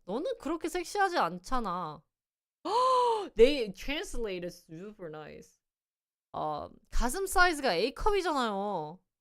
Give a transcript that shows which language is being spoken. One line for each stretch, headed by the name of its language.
Korean: 너는 그렇게 섹시하지 않잖아.
English: They translated super nice.
Korean: 가슴 사이즈가 A컵이잖아요.